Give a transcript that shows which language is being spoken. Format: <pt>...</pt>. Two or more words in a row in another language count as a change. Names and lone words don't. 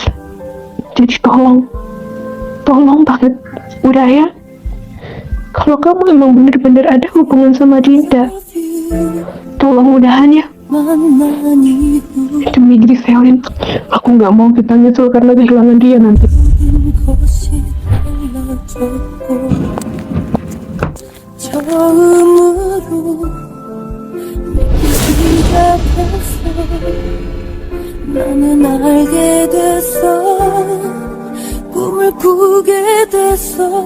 <id>Jadi tolong banget, udah ya. Kalau kamu emang bener-bener ada hubungan sama Dinda, tolong udahan ya. Demi Griselin, aku nggak mau kita nyesel karena kehilangan dia nanti.</id> <ko>처음으로 시작했어. 나는 알게 됐어. 꿈을 꾸게 됐어.</ko>